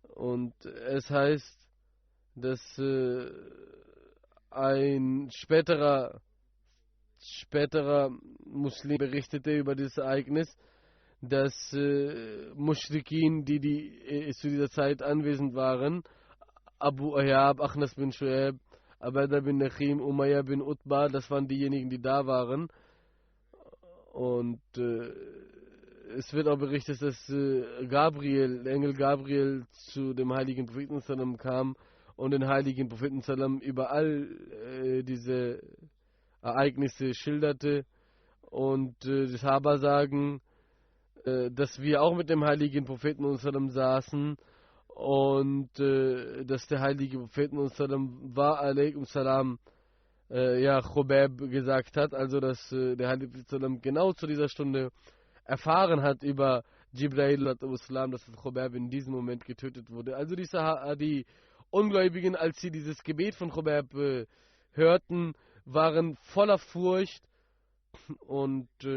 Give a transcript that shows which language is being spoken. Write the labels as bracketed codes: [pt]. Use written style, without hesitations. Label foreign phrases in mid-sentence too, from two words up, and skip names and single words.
[de] Und es heißt, dass ein späterer Muslim berichtete über dieses Ereignis, dass Mushrikin, die zu dieser Zeit anwesend waren, Abu Ayyab, Akhnas bin Shu'aib, Abada bin Nachim, Umayya bin Utbah, das waren diejenigen, die da waren. Und es wird auch berichtet, dass der Engel Gabriel zu dem heiligen Propheten sallam kam und den heiligen Propheten sallam über all diese Ereignisse schilderte. Und die Sahaba sagen, dass wir auch mit dem heiligen Propheten sallam saßen und dass der heilige Propheten [ar] سلم وعليكم السلام [de] Khubayb gesagt hat, also dass der heilige Prophet sallam genau zu dieser Stunde erfahren hat über Jibril, dass Khubayb in diesem Moment getötet wurde. Also die Ungläubigen, als sie dieses Gebet von Khubayb hörten, waren voller Furcht und